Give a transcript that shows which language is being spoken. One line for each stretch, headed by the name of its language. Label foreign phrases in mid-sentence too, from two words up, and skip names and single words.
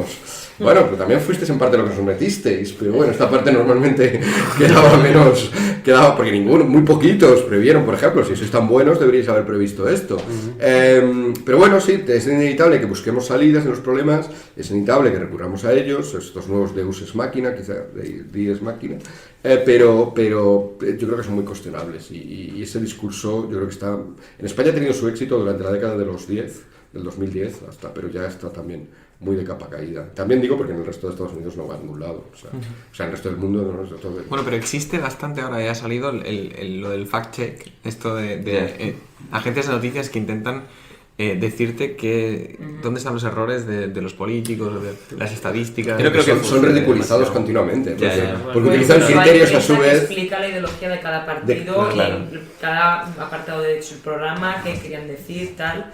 Spanish: Bueno, pero también fuisteis en parte lo que os metisteis, pero bueno, esta parte normalmente quedaba porque muy poquitos previeron, por ejemplo, si sois tan buenos deberíais haber previsto esto. Pero bueno, sí, es inevitable que busquemos salidas en los problemas, es inevitable que recurramos a ellos, estos nuevos
Latin: Deus ex machina,
Spanish: quizá
Latin: Dies machina,
Spanish: pero yo creo que son muy cuestionables y ese discurso yo creo que está... En España ha tenido su éxito durante la década de los 10, del 2010 hasta, pero ya está también muy de capa caída. También digo porque en el resto de Estados Unidos no va a ningún lado. O sea, en el resto del mundo no es de todo. Bueno, pero existe bastante, ahora ya ha salido lo del fact-check, esto de agencias de noticias que intentan decirte que dónde están los errores de los políticos, de las estadísticas. Creo que son ridiculizados continuamente. Porque Bueno, utilizan criterios a su vez. Explica la ideología de cada partido, cada apartado de su programa, qué querían decir, tal.